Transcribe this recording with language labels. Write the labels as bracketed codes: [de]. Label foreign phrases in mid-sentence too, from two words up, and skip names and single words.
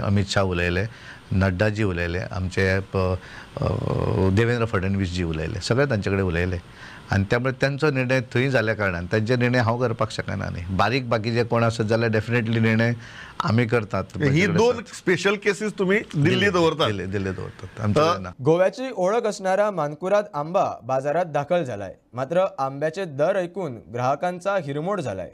[kok] अमित शाह उलयले, नड्डाजी उलयले, आमचे देवेंद्र फडणवीस जी उलयले, सगळे तांचे कडेन उलयले. आनी त्यामुळे तांचो निर्णय थंय जाल्या कारणान तांचे निर्णय हांव करपाक शकना न्ही. बाकीचे कोण आसत जाल्यार डेफिनेटली निर्णय आमी करतात. ही 2 [en] special cases [kok] तुम्ही दिल्ली दवरतात. दिल्ली दवरतात, आमचे ना. [mr] गोव्याची ओळख असणारा मानकुराद आंबा बाजारात दाखल झालाय. मात्र आंब्याचे दर ऐकून ग्राहकांचा हिरमोड झालाय.